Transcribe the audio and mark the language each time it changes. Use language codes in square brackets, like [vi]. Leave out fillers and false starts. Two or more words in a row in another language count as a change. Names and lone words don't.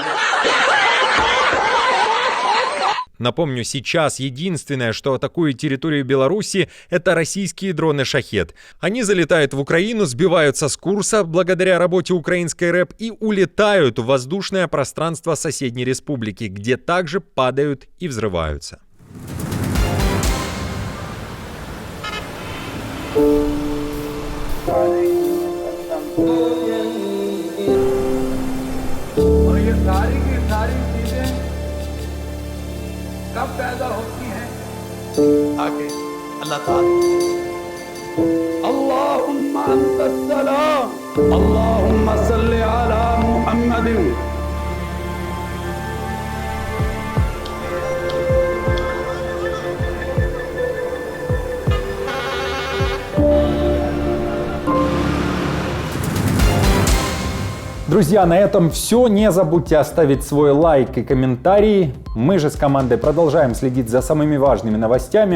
[ru] Напомню, сейчас единственное, что атакует территорию Беларуси, это российские дроны «Шахед». Они залетают в Украину, сбиваются с курса благодаря работе украинской РЭП и улетают в воздушное пространство соседней республики, где также падают и взрываются. [hi] कब पैदा होती हैं आगे अल्लाह ताला [ar] اللهم أنت السلام اللهم صل على محمد. [ru] Друзья, на этом все. Не забудьте оставить свой лайк и комментарий. Мы же с командой продолжаем следить за самыми важными новостями.